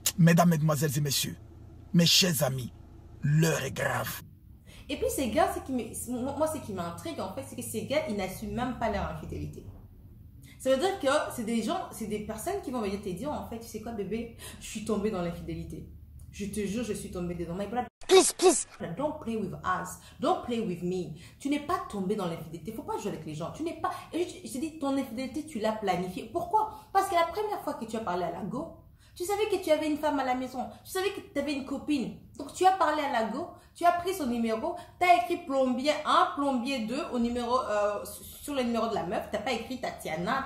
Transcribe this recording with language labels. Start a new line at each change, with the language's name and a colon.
French: Mesdames, mesdemoiselles et messieurs, mes chers amis, l'heure est grave. Et puis ces gars, ce qui m'intrigue en fait, c'est que ces gars, ils n'assument même pas leur infidélité. Ça veut dire que c'est des personnes qui vont venir te dire en fait, tu sais quoi bébé, je suis tombée dans l'infidélité. Je te jure, je suis tombée dedans.
English: My brother, please, don't play with us. Don't play with me.
French: Tu n'es pas tombé dans l'infidélité. Il ne faut pas jouer avec les gens. Tu n'es pas... Et je te dis, ton infidélité, tu l'as planifiée. Pourquoi? Parce que la première fois que tu as parlé à la go, tu savais que tu avais une femme à la maison. Tu savais que tu avais une copine. Donc, tu as parlé à la go. Tu as pris son numéro. Tu as écrit plombier 1, plombier 2 sur le numéro de la meuf. Tu n'as pas écrit Tatiana.